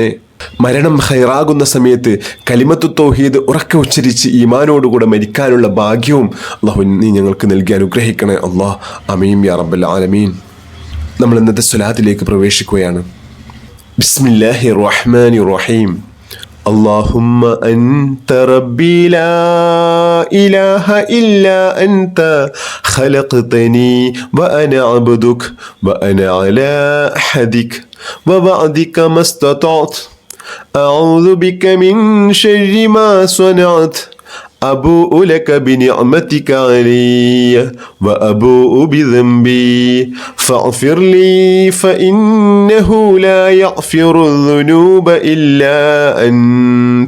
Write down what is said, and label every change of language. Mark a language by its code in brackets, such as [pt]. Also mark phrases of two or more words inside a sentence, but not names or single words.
[ml] മരണം ഖൈറാകുന്ന സമയത്ത് [ar] كلمة التوحيد [ml] ഉറക്കെ ഉച്ചരിച്ച് ഈമാനോടുകൂടെ മരിക്കാനുള്ള ഭാഗ്യവും അള്ളാഹു നീ ഞങ്ങൾക്ക് നൽകി അനുഗ്രഹിക്കണേ അള്ളാഹ്. [ar] آمين يا رب العالمين. [ml] നമ്മൾ ഇന്നത്തെ സ്വലാത്തിലേക്ക് പ്രവേശിക്കുകയാണ്. [ar] بسم الله الرحمن الرحيم. اللهم أنت ربي لا إله إلا أنت خلقتني وأنا عبدك وأنا على عهدك ووعدك ما استطعت أعوذ بك من شر ما صنعت أبوء لك بنعمتك علي وأبوء بذنبي فاغفر لي فإنه لا يغفر الذنوب إلا أنت.